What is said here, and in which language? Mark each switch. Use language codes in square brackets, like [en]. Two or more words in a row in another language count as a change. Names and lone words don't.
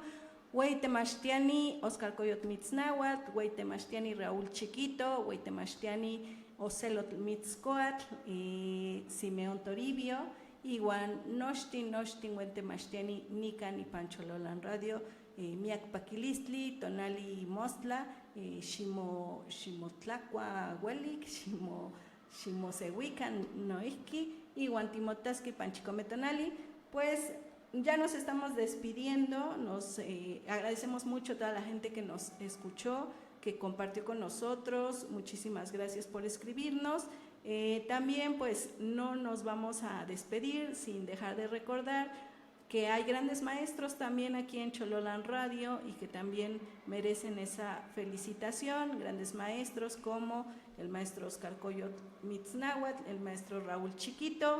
[nah] Huaytemachtiani, Oscar Coyot Mitznahuatl, Huaytemachtiani Raúl Chiquito, Huaytemachtiani Ocelot Mitzcoatl, Simeón Toribio, Iguan Nochtin Huaytemachtiani Nica ni Panchololan Radio, Miak Paquilistli, Tonali Mostla, Ximotlacua Huelik, Ximosehuican Noihki, Iguan Timotasqui Panchicometonali. [es] Pues ya nos estamos despidiendo, nos agradecemos mucho a toda la gente que nos escuchó, que compartió con nosotros. Muchísimas gracias por escribirnos. También pues no nos vamos a despedir sin dejar de recordar que hay grandes maestros también aquí en Chololán Radio y que también merecen esa felicitación, grandes maestros como el maestro Oscar Coyot Mitznahuatl, el maestro Raúl Chiquito,